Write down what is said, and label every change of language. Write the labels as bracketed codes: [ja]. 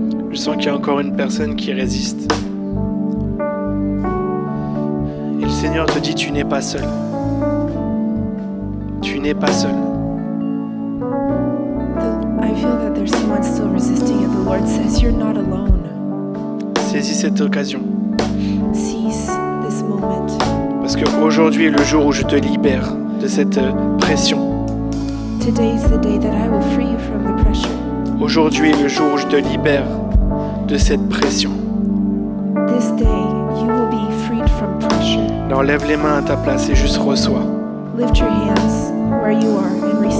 [fr] Je sens qu'il y a encore une personne qui résiste. Et le Seigneur te dit, tu n'es pas seul. Tu n'es pas seul. [en] I feel that there's someone still resisting, and the Lord says, you're not alone. [fr] Saisis cette occasion. [en] Seize this moment. [fr] Parce qu'aujourd'hui est le jour où je te libère de cette pression. [en] Today is the day that I will free you from the pressure. [fr] Aujourd'hui est le jour où je te libère de cette pression. [en] This day you will be freed from pressure. [fr] Alors lève les mains à ta place et juste reçois. [en] Lift your hands where you are and receive.